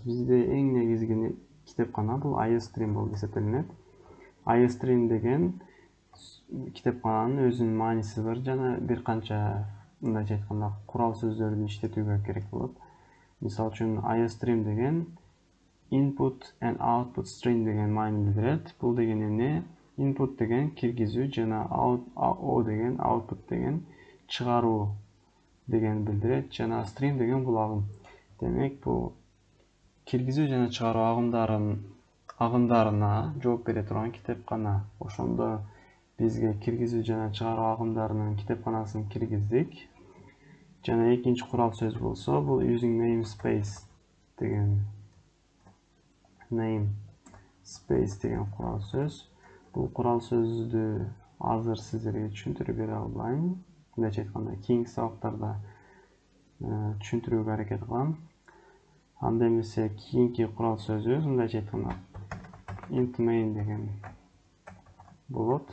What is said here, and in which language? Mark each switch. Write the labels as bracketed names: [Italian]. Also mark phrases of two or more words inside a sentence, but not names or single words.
[Kyrgyz] Бизде эң негизги китепкана бул iostream болуп эсептелинет. iostream деген китепкананын өзүнүн мааниси бар жана бир канча мындайча айтканда курал сөздөрдү иштетүүгө керек болот. Мисалы үчүн iostream деген [English] input and output string [Kyrgyz] деген маанини билдирет. Бул деген эмне? Input деген киргизүү жана o деген output деген чыгаруу деген билдирет. Жана string деген бул агым. Демек бул киргизүү жана чыгаруу агымдарына жооп бере турган китепкана. Ошондо бизге киргизүү жана чыгаруу агымдарынын китепканасын киргиздик. Жана экинчи курал сөз болсо, бул [English] using namespace [Kyrgyz] деген курал сөз. Бул курал сөздү азыр сиздерге түшүндүрүп бере албайм. Мындайча айтканда, кийинки сабактарда түшүндүрүүгө аракет кылам. Анда эмесе кийинки курал сөзүбүз мындайча айтканда [English] int main [Kyrgyz] деген болот.